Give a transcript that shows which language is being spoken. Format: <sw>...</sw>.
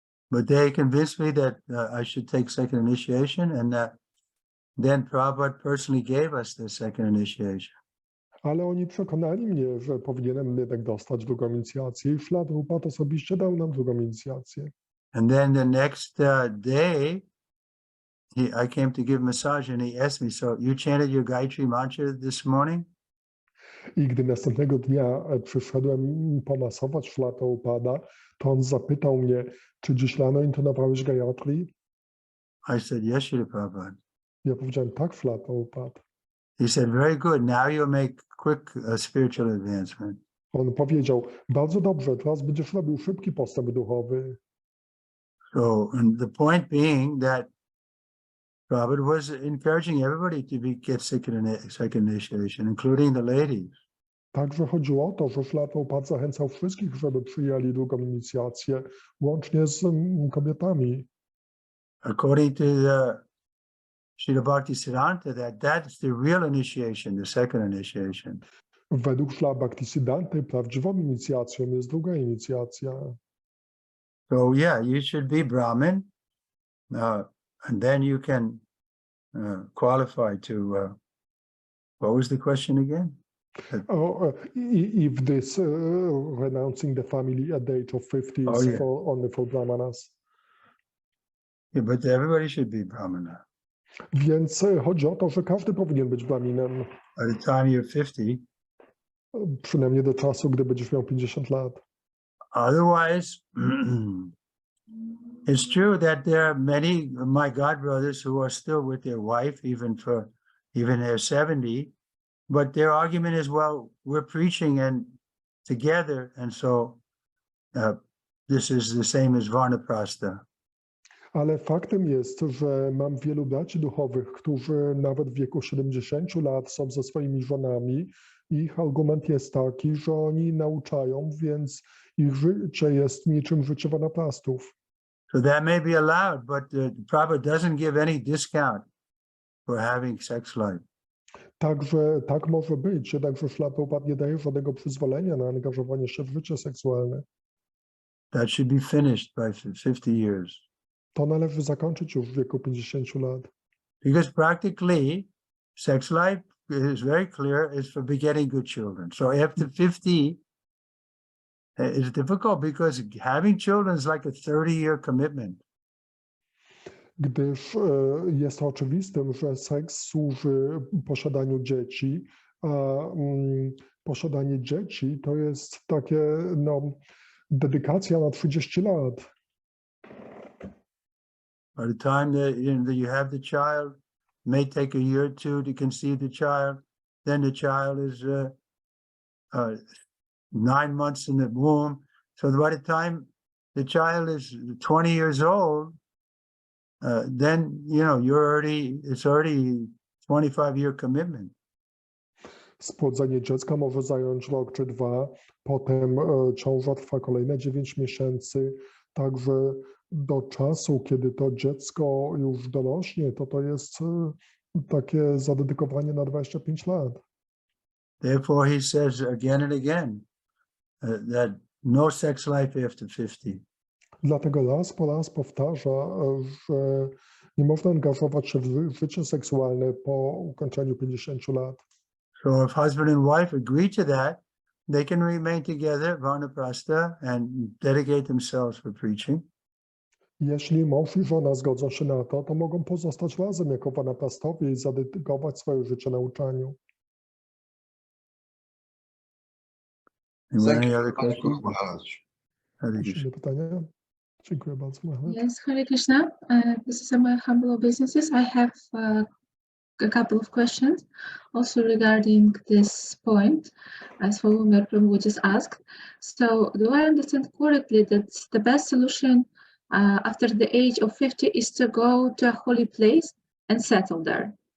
<en>But they convinced me that I should take second initiation, and then Prabhupada personally gave us the second initiation.</en> <pl>Ale oni przekonali mnie, że powinienem jednak dostać drugą inicjację i Śrila Prabhupada osobiście dał nam drugą inicjację.</pl> <en>And then the next day, I came to give massage, and he asked me, so you chanted your Gayatri mantra this morning?</en> <pl>I gdy następnego dnia przyszedłem pomasować Śrila Prabhupada, to on zapytał mnie, czy dziś rano intonowałeś Gayatri?</pl> <en>I said, yes, Srila Prabhupada.</en> <pl>Ja powiedziałem, tak, Śrila Prabhupada.</pl> <en>He said, very good. Now you'll make quick spiritual advancement.</en> <pl>On powiedział, bardzo dobrze, teraz będziesz robił szybki postęp duchowy.</pl> <en>So, and the point being that Prabhupada was encouraging everybody to get second initiation, including the ladies.</en> <pl>Także chodziło o to, że Śrila Prabhupada zachęcał wszystkich, żeby przyjęli drugą inicjację, łącznie z kobietami.</pl> <en>According to the Srila Bhaktisiddhanta, that's the real initiation, the second initiation.</en> <pl>Według Śrila Bhaktisiddhanty prawdziwą inicjacją jest druga inicjacja.</pl> <en>So yeah, you should be Brahmin, and then you can qualify to, what was the question again? If this renouncing the family at the age of 50 is only for Brahmanas. Yeah, but everybody should be Brahmana.</en> <pl>Więc chodzi o to, że każdy powinien być Brahminem.</pl> <en>By the time you're 50.</en> <pl>Przynajmniej do czasu, gdy będziesz miał 50 lat.</pl> <en>Otherwise, it's true that there are many of my god brothers who are still with their wife, even they're 70, but their argument is, well, we're preaching and together, and so this is the same as Varnaprastha.</en> <pl>Ale faktem jest, że mam wielu braci duchowych, którzy nawet w wieku 70 lat są ze swoimi żonami. Ich argument jest taki, że oni nauczają, więc ich życie jest niczym życie Varnaprastów.</pl> <en>So that may be allowed, but the Prabhupada doesn't give any discount for having sex life.</en> <pl>Także tak może być, jednakże Śrila Prabhupada nie daje żadnego przyzwolenia na angażowanie się w życie seksualne.</pl> <en>That should be finished by 50 years.</en> <pl>To należy zakończyć już w wieku 50 lat.</pl> <en>Because practically, sex life is very clear, is for begetting good children. So after 50, it's difficult because having children is like a 30-year commitment.</en> <pl>Gdyż jest oczywistym, że seks służy posiadaniu dzieci, a posiadanie dzieci to jest takie, dedykacja na 30 lat.</pl> <en>By the time that you have the child, it may take a year or two to conceive the child. Then the child is 9 months in the womb. So by the time the child is 20 years old, then it's already 25-year commitment.</en> <pl>Spłodzenie dziecka może zająć rok czy dwa, potem ciąża trwa kolejne 9 miesięcy, także do czasu, kiedy to dziecko już dorośnie, to jest takie zadedykowanie na 25 lat.</pl> <en>Therefore he says again and again that no sex life after 50.</en> <pl>Dlatego raz po raz powtarza, że nie można angażować się w życie seksualne po ukończeniu 50 lat.</pl> <en>So if husband and wife agree to that, they can remain together, vanaprastha, and dedicate themselves for preaching.</en> <pl>Jeśli mąż i żona zgodzą się na to, to mogą pozostać razem jako vanaprastowie i zadedykować swoje życie nauczaniu.</pl> <en>Any other questions? Hare</en> <pl>Jeszcze</pl> <en>Krishna.</en> <pl>inne pytania? Dziękuję bardzo, Maharaj.</pl> <en>Yes, Hare Krishna. This is my humble obeisances. I have a couple of questions also regarding this point, as Swami Prabhu just asked. So, do I understand correctly that the best solution after the age of 50 is to go to a holy place and settle there?</en>